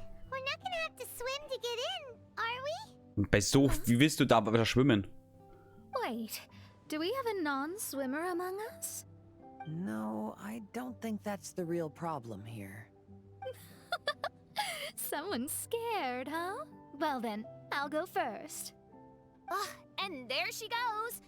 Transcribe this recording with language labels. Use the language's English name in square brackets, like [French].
[English] We're not gonna have to swim to get in, are we? [German] Bei so, wie willst du da schwimmen? [English] Wait, do we have a non-swimmer among us? No, I don't think that's the real problem here. Someone's scared, huh? Well then, I'll go first. Oh, and there she goes.